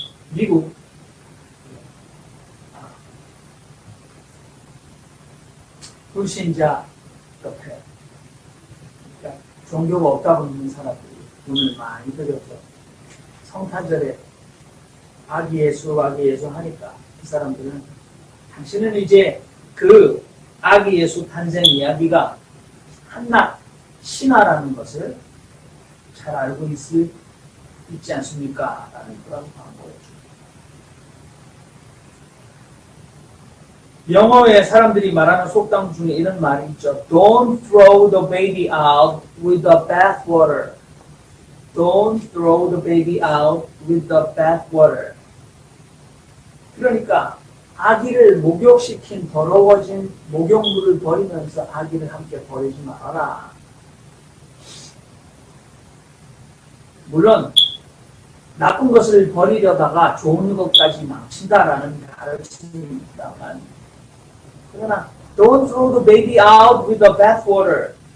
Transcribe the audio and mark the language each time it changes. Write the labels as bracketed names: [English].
[Korean] 미국 불신자 옆에 그러니까 종교가 없다고 믿는 사람들이 돈을 많이 들여서 성탄절에 아기 예수 하니까 그 사람들은 당신은 이제 그 아기 예수 탄생 이야기가 한낱 신화라는 것을 잘 알고 있지 않습니까? 라는 그런 광고였죠. 영어에 사람들이 말하는 속담 중에 이런 말이 있죠. [English] Don't throw the baby out with the bathwater. Don't throw the baby out with the bathwater. [Korean] 그러니까 아기를 목욕시킨 더러워진 목욕물을 버리면서 아기를 함께 버리지 말아라. 물론 나쁜 것을 버리려다가 좋은 것까지 망친다라는 가르침이 있다만 그러나 [English] Don't throw the baby out with the bathwater.